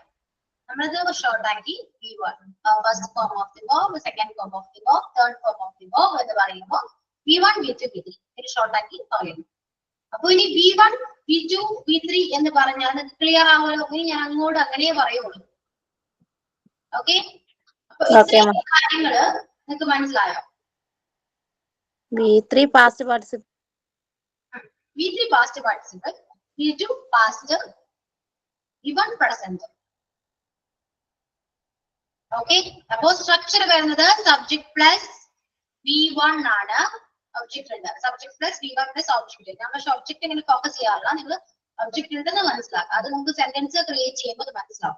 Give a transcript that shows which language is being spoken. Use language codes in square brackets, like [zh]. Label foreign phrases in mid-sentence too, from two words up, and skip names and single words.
[ml] നമ്മളത് ഷോർട്ട് ആക്കി [en] V1, first form of the verb, second form of the verb, third form of the verb [ml] എന്ന് പറയുമ്പോൾ V1, V2, V3 ഇത് ഷോർട്ട് ആക്കി പറയുന്നു. അപ്പൊ ഇനി V1, V2, V3 എന്ന് പറഞ്ഞാൽ ക്ലിയർ ആവുമല്ലോ. ഇനി ഞാൻ അങ്ങോട്ട് അങ്ങനെ പറയുള്ളൂ. ഓക്കെ. കാര്യങ്ങള് നിങ്ങൾക്ക് മനസ്സിലായോ? [en] V3 past participle. V3 past participle, V2 past, V1 present. [ml] ഓക്കെ. അപ്പോ സ്ട്രക്ചർ വരുന്നത് [en] subject plus V1 [ml] ആണ്. ഒബ്ജക്ട് ഉണ്ട്. [en] subject plus V1 plus object. [ml] നമ്മൾ ഒബ്ജക്ട് ഇങ്ങനെ ഫോക്കസ് ചെയ്യാറില്ല. നിങ്ങൾ ഒബ്ജക്ട് ഉണ്ടെന്ന് മനസ്സിലാക്കുക. അത് നമുക്ക് [en] sentence create [ml] ചെയ്യുമ്പോൾ മനസ്സിലാവും.